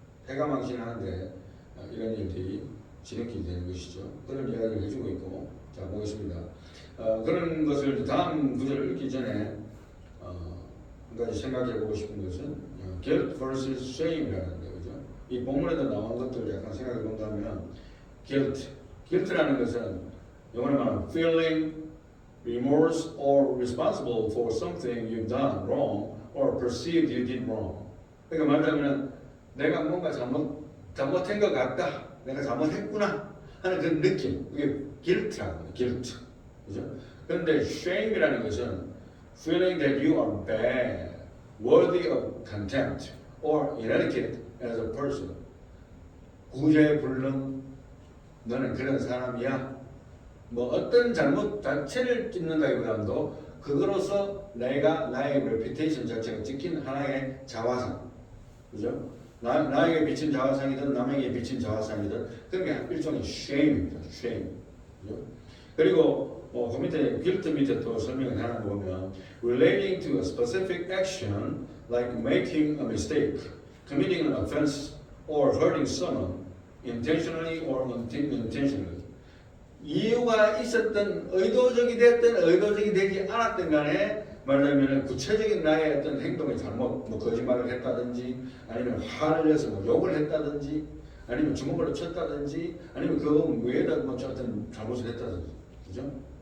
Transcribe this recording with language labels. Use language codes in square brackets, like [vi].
[ko] 패가망신하는데 이런 일들이 진행이 되는 것이죠. 그런 이야기를 해주고 있고, 자 보겠습니다. 그런 것을 다음 구절을 읽기 전에 한 가지 생각해 보고 싶은 것은 guilt versus shame 이라는 거죠. [en] 이 본문에도 나온 것들을 약간 생각해 본다면 guilt라는 것은 영어로 말하면 feeling remorse or responsible for something you've done wrong or perceived you did wrong. [ko] 그러니까 말하자면 내가 뭔가 잘못한 것 같다. 내가 잘못했구나 하는 그런 느낌. 그게 guilt라고 해요. guilt. 그죠? [en] 그런데 shame이라는 것은 feeling that you are bad, worthy of contempt, or inadequate as a person. [ko] 구제불능, 너는 그런 사람이야. 뭐 어떤 잘못 자체를 찝는다기보다도 그거로서 내가 나의 reputation 자체가 찍힌 하나의 자화상, 그죠? 나에게 비친 자화상이든 남에게 비친 자화상이든 그런 게 일종의 shame입니다. shame. 그죠? [en] 그리고 그 밑에 guilt 밑에 또 설명을 하나 보면 relating to a specific action like making a mistake. committing an offense or hurting someone intentionally or unintentionally. [ko] 이유가 있었던 의도적이 됐든 의도적이 되지 않았든 간에 말하자면 구체적인 나의 어떤 행동의 잘못, 뭐 거짓말을 했다든지 아니면 화를 내서 뭐 욕을 했다든지 아니면 주먹으로 쳤다든지 아니면 그 외에다 뭐 어떤 잘못을 했다든지, 그죠?